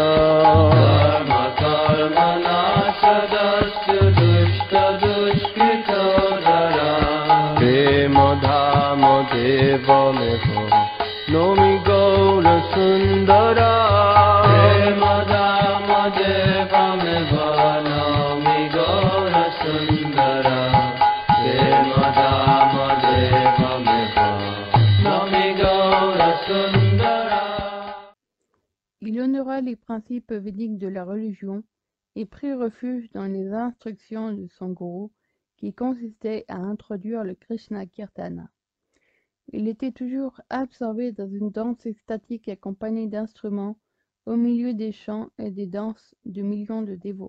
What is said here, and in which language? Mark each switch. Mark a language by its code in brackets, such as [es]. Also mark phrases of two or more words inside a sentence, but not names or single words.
[sa] धर्म कर्म नाश दुष्ट दुष्कृत धरा प्रेम धाम देवमेव नौमि गौर सुंदरा प्रेम धाम देवमेव नौमि गौर सुंदरा प्रेम धाम देवमेव नौमि गौर सुंदरा. [fr] Il honora les principes védiques de la religion et prit refuge dans les instructions de son gourou qui consistaient à introduire le Krishna Kirtana. Il était toujours absorbé dans une danse extatique accompagnée d'instruments au milieu des chants et des danses de millions de dévots.